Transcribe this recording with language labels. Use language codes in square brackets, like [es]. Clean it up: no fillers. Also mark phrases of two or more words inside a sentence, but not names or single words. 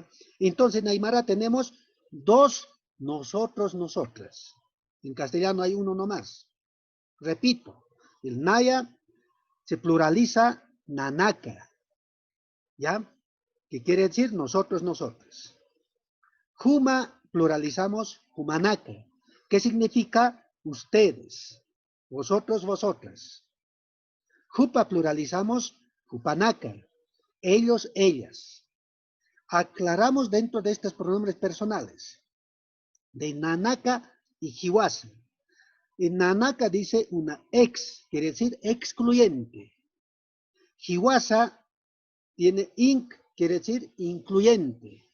[es] Entonces, en Aymara tenemos dos nosotros, nosotras. En castellano hay uno nomás. Repito, el naya se pluraliza nanaka. ¿Ya? ¿Qué quiere decir? Nosotros, nosotras. Juma pluralizamos Jumanaka. ¿Qué significa? Ustedes, vosotros, vosotras. Jupa pluralizamos Jupanaka. Ellos, ellas. Aclaramos dentro de estos pronombres personales de Nanaka y Hiwasa. En Nanaka dice una ex, quiere decir excluyente. Hiwasa tiene inc, quiere decir incluyente.